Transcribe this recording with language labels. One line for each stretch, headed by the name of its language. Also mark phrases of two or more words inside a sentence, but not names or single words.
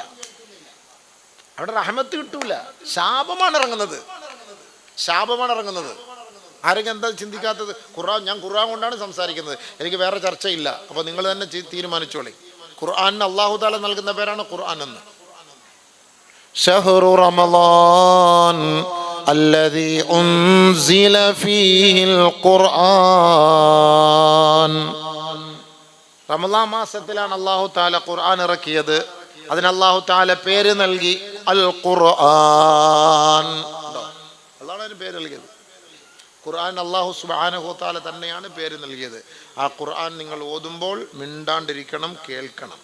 Malayalam: അവിടെ റഹ്മത്ത് കിട്ടൂല, ശാപമാണ് ഇറങ്ങുന്നത്. ആരെങ്കിലും എന്താ ചിന്തിക്കാത്തത്? ഞാൻ ഖുർആൻ കൊണ്ടാണ് സംസാരിക്കുന്നത്, എനിക്ക് വേറെ ചർച്ചയില്ല. അപ്പോൾ നിങ്ങൾ തന്നെ തീരുമാനിച്ചോളി. ഖുർആനിന്
Arabic: الله تعالى
Malayalam: നൽകുന്ന പേരാണ് ഖുർആൻ എന്ന്.
Arabic: شهر رمضان الذي أنزل فيه القرآن.
Malayalam: റമളാൻ മാസത്തിലാണ്
Arabic: الله تعالى
Malayalam: ഖുർആൻ ഇറക്കിയത്. അതിന്
Arabic: الله تعالى
Malayalam: പേര് നൽകി അൽ ഖുർആൻ. അല്ലാഹു അതിന് പേര് നൽകിയത്. ഖുർആൻ
Arabic: الله سبحانه وتعالى
Malayalam: തന്നെയാണ് പേര് നൽകിയത്. ആ ഖുർആൻ നിങ്ങൾ ഓതുമ്പോൾ മിണ്ടാണ്ടിരിക്കണം, കേൾക്കണം.